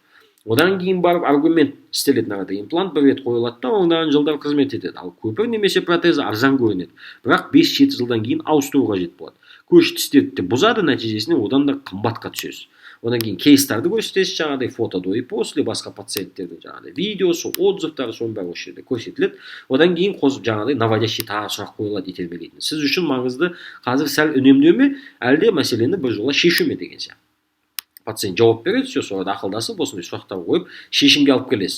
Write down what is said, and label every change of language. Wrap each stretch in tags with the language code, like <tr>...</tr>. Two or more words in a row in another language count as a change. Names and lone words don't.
<kk>Одан кейін барып аргумент істеледі. Арада имплант бір рет қойылады да, ондаған жылдар қызмет етеді. Ал көпір немесе протезі арзан көрінеді. Бірақ 5-7 жылдан кейін ауыстыру қажет болады. Көш тістерді бұзады, нәтижесінде одан да қымбатқа түсесіз. Одан кейін кейстарды көрсетесіз, жаңағыдай фото</kk> <ru>до и после,</ru> <kk>басқа пациенттердің жаңағыдай видеосы, отзывтары, соның бәрі осы жерде көрсетіледі. Одан кейін жаңағыдай наводящий тағы сұрақ қойылады, итермелейтін. Сіз үшін маңызды қазір сәл үнемдеу ме, әлде мәселені бір жола шешу ме деген сияқты. Пациент жауап береді, все, соларда ақылдасып, осындай сұрақтар қойып, шешімге алып келесіз.</kk>